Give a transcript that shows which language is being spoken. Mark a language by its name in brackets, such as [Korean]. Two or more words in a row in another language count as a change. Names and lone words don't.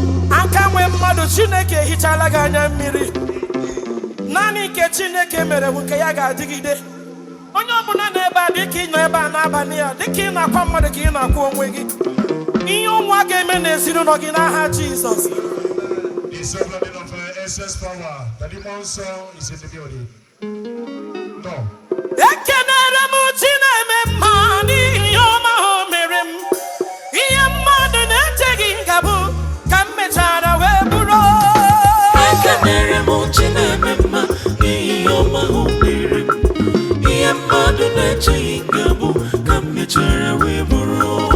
[Igbo] Aka nwe mmadụ, Chineke ehichaala gị anya mmiri. Naanị nke Chineke mere bụ nke ya ga-adịgide. Onye ọbụla nọ ebe a, dịka ị nọ ebe a n'abalị a, dịka ị na-akwa mmadụ ka ị na-akwa onwe gị. Ihe ụmụ a ga-eme n'ezinụlọ gị n'aha Jizọs. [English] The sovereign of, uh, essence power, the demon soul is in the building. No. [Igbo] Ekenere m Chi na-eme mma n'ihi ihe ọma o mere m. Ihe mmadụ na-echeghị m ga-abụ ka m mechara wee bụrụ. Ekenere m Chi na-eme mma n'ihi ihe ọma o mere m. Ihe mmadụ na-echeghị m ga-abụ ka m mechara wee bụrụ.